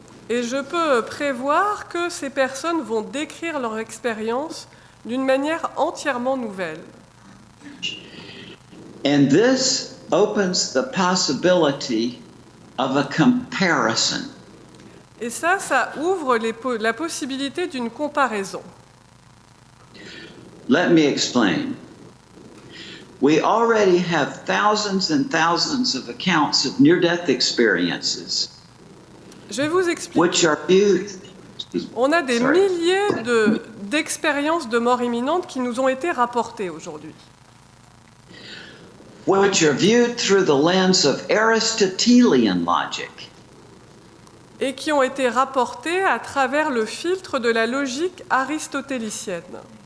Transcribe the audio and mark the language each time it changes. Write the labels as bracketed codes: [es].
[fr] Et je peux prévoir que ces personnes vont décrire leur expérience d'une manière entièrement nouvelle. [en] And this opens the possibility of a comparison. [fr] Et ça ouvre la possibilité d'une comparaison. [en] Let me explain. We already have thousands and thousands of accounts of near-death experiences, [fr] Je vais vous expliquer. [en] which are viewed. [fr] On a des [en] Sorry. [fr] milliers d'expériences de mort imminente qui nous ont été rapportées aujourd'hui. [en] Which are viewed through the lens of Aristotelian logic. [fr] Et qui ont été rapportées à travers le filtre de la logique aristotélicienne.